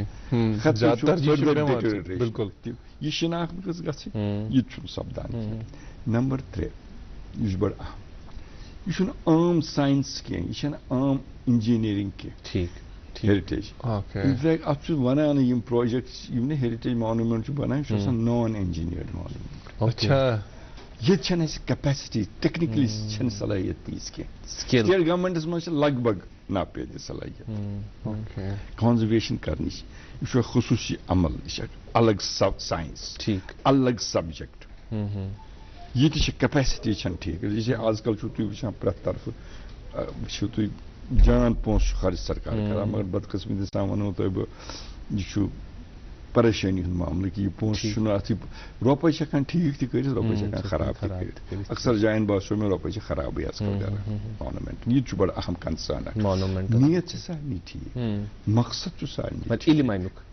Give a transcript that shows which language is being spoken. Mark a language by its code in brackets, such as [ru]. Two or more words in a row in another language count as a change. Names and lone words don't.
[ks] زن بالکل یہ شناخت گژھِ گژھٕنۍ یہ چھُنہٕ سپدان نمبر 3 یہ بڑ اہم یہ چھُنہٕ عام سائنس کینٛہہ یہ چھنہٕ عام انجینئرنگ کینٛہہ [en] heritage impact [ks] اتھ چھُ ونان یم پروجیکٹس یم نہٕ [en] heritage monument [ks] چھُ بنان چھُ آسان [en] non engineered monument [ks] یہ چھنہٕ اسہِ کیپیسٹی ٹیکنیکلی چھنہٕ صلاحیت تیٖژ کینٛہہ [en] state governments [ks] منٛز چھِ لگ بگ ناپید صلاحیت کنزرویشن کرنٕچ یہ چھُ خصوصی عمل یہ چھُ الگ سائنس الگ سبجیکٹ یہ کیپیسٹی چھنہٕ ٹھیک یہ آز کل چھُو تُہۍ وٕچھان پرٛٮ۪تھ طرفہٕ چھُو تُہۍ جان پونٛسہٕ خرچ سرکار کران مگر بدقسمتی سان ونو تۄہہِ بہٕ یہ چھُ پریشانی ہُنٛد معاملہٕ کہ یہ پونٛسہٕ چھُنہٕ اتھ رۄپے چھِ ہٮ۪کان ٹھیٖک تہِ کٔرِتھ رۄپے چھِ ہٮ۪کان خراب تہِ کٔرِتھ اکثر جاین باسیو مےٚ رۄپے چھِ خرابٕے آز کل کران مانومنٹ یہ چھُ بڑٕ اہم کنسٲرن اکھ نیت چھِ سارنٕے ٹھیٖک مقصد چھُ سارنٕے